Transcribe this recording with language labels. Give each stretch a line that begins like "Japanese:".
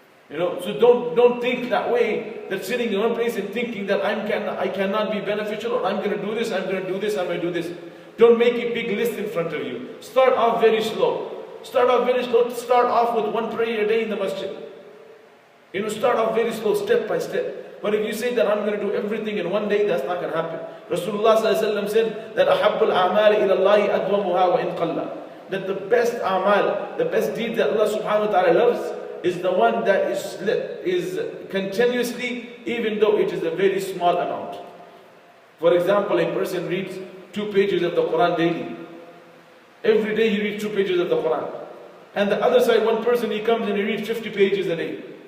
English: So don't think that way, that sitting in one place and thinking that I cannot be beneficial, or I'm going to do this, I'm going to do this, I'm going to do this. Don't make a big list in front of you. Start off very slow. Start off with one prayer a day in the masjid. Start off very slow, step by step. But if you say that I'm going to do everything in one day, that's not going to happen. Rasulullah said that
Arabic: أَحَبُّ الْأَعْمَالِ إِلَى اللَّهِ أَدْوَمُهَا وَإِنْ قَلَّ.
English: That the best a'mal, the best deed that Allah subhanahu wa ta'ala loves is the one that is continuously, even though it is a very small amount. For example, a person reads 2 pages of the Quran daily. Every day he reads 2 pages of the Quran. And the other side, one person, he comes and he reads 50 pages a day.